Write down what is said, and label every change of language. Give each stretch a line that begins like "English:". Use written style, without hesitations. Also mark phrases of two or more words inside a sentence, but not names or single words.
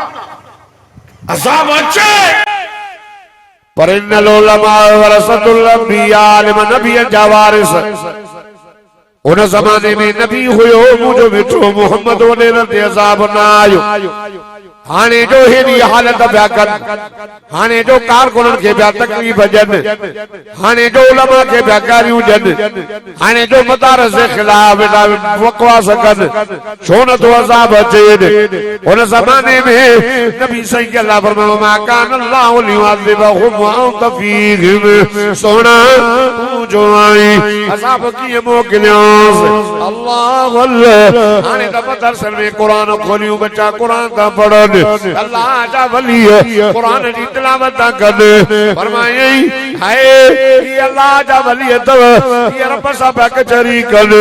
Sindhi: अज़ाब अचे पर इन
Arabic: العلماء ورثة الأنبياء
Sindhi: आलिम नबी जा वारिस उन ज़माने में नबी हुयो मुंहिंजो मिठो मोहम्मद वॾे ते अज़ाब न आयो हाने जो हेड़ी हालत पिया कन, हाने जो कारकुननि खे पिया तकलीफ़ ॾियनि, हाने जो उलमा खे पिया गारियूं ॾियनि, हाने जो मदारस जे ख़िलाफ़ बकवास कनि, छो नथो अज़ाब अचे। उन ज़माने में नबी सही अल्लाह फरमायो
Arabic: ما كان الله ليعذبهم وأنت فيهم,
Sindhi: सोना तू जो आई अज़ाब कीअं मोकिलियोस। अल्लाह अल्लाह हाने त मदरसन में कुरान खोलियूं, बच्चा कुरान था पढ़नि, अल्लाह जा वली कुरान जी तिलावत था कनि, फरमायई हाय ये अल्लाह जा वली अथव, ये रब सां पिया कचहरी कनि।